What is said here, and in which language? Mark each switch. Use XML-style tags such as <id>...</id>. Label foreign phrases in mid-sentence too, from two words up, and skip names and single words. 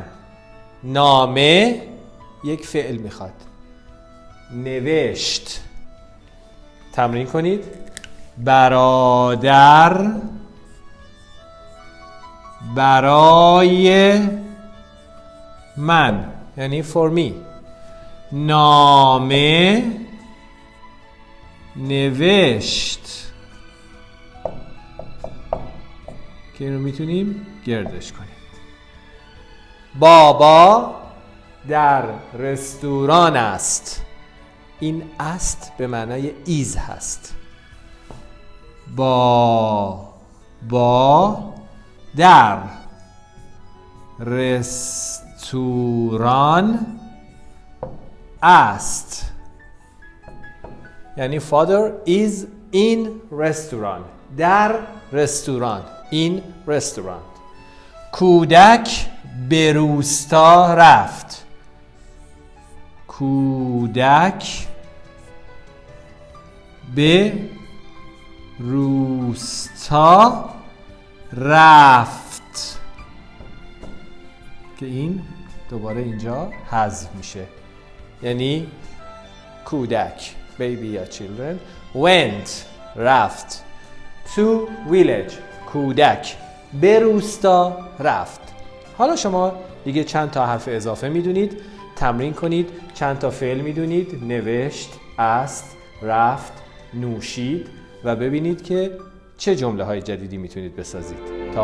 <fa>نامه یک فعل میخواد، نوشت. تمرین کنید. برادر برای من یعنی</fa> <en>for me.</en> <fa>نامه نوشت که این رو میتونیم گردش کنیم. بابا در رستوران است. این است به معنای ایز هست. با در رستوران است یعنی</fa> <en>father is in restaurant.</en> <fa>در رستوران.</fa> <en>in restaurant.</en> <fa>کودک به روستا رفت. کودک به روستا رفت که این دوباره اینجا حذف میشه یعنی کودک baby یا</fa> <en>children went</en> <fa>رفت</fa> <en>to village.</en> <fa>کودک به روستا رفت. حالا شما دیگه چند تا حرف اضافه میدونید، تمرین کنید. چند تا فعل میدونید، نوشت، است، رفت، نوشید و ببینید که چه جمله های جدیدی میتونید بسازید.</fa>